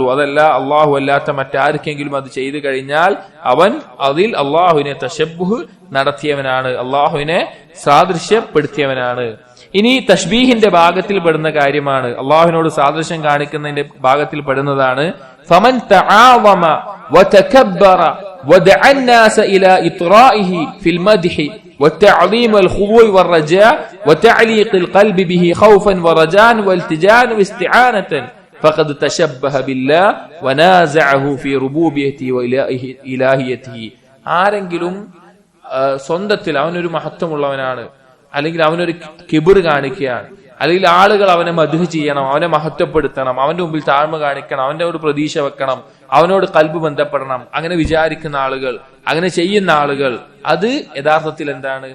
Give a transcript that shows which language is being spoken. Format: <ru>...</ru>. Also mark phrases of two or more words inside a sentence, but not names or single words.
<ml>അതല്ല അള്ളാഹു അല്ലാത്ത മറ്റാർക്കെങ്കിലും അത് ചെയ്തു കഴിഞ്ഞാൽ അവൻ അതിൽ അള്ളാഹുവിനെ തശബ്ബുഹ് നടത്തിയവനാണ്, അള്ളാഹുവിനെ സാദൃശ്യപ്പെടുത്തിയവനാണ്. ഇനി തശ്ബീഹിന്റെ ഭാഗത്തിൽ പെടുന്ന കാര്യമാണ്, അള്ളാഹുവിനോട് സാദൃശ്യം കാണിക്കുന്നതിന്റെ ഭാഗത്തിൽ പെടുന്നതാണ്.</ml> <ar>فمن تعاظم وتكبر ودعا الناس الى اطرائه في المدح والتعظيم والخضوع والرجاء وتعليق القلب به خوفا ورجاء والتجاء واستعانة فقد تشبه بالله ونازعه في ربوبيته وإلهيته.</ar> <ml>ആരെങ്കിലും സ്വന്തത്തിൽ അവനൊരു മഹത്വമുള്ളവനാണ്, അല്ലെങ്കിൽ അവനൊരു കിബിർ കാണിക്കുകയാണ്, അല്ലെങ്കിൽ ആളുകൾ അവനെ മദ്ഹ് ചെയ്യണം, അവനെ മഹത്വപ്പെടുത്തണം, അവന്റെ മുമ്പിൽ താഴ്മ കാണിക്കണം, അവന്റെ ഒരു പ്രതീക്ഷ വെക്കണം, അവനോട് കൽബ് ബന്ധപ്പെടണം, അങ്ങനെ വിചാരിക്കുന്ന ആളുകൾ, അങ്ങനെ ചെയ്യുന്ന ആളുകൾ, അത് യഥാർത്ഥത്തിൽ എന്താണ്?</ml>